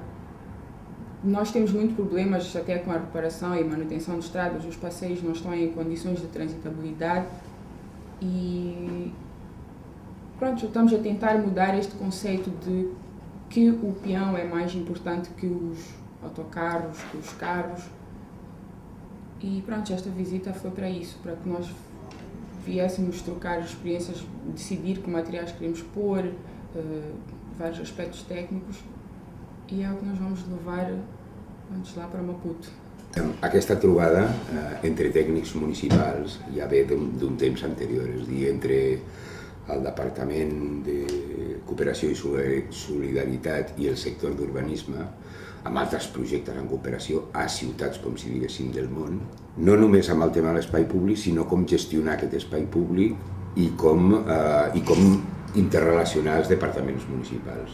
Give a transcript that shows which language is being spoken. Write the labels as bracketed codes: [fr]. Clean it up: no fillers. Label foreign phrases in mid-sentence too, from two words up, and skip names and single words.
[pt] Nós temos muitos problemas até com a reparação e manutenção de estradas, os passeios não estão em condições de transitabilidade e pronto, estamos a tentar mudar este conceito de que o peão é mais importante que os autocarros, que os carros. E pronto, esta visita foi para isso, para que nós viéssemos trocar experiências, decidir que materiais queremos pôr, vários aspectos técnicos, e é o que nós vamos levar antes lá para Maputo. [ca] Aquesta trobada entre tècnics municipals ja ve d'un temps anterior, és a dir, entre el Departament de Cooperació i Solidaritat i el sector d'urbanisme, amb altres projectes en cooperació a ciutats, com si diguéssim, del món, no només amb el tema de l'espai públic, sinó com gestionar aquest espai públic i com interrelacionar els departaments municipals.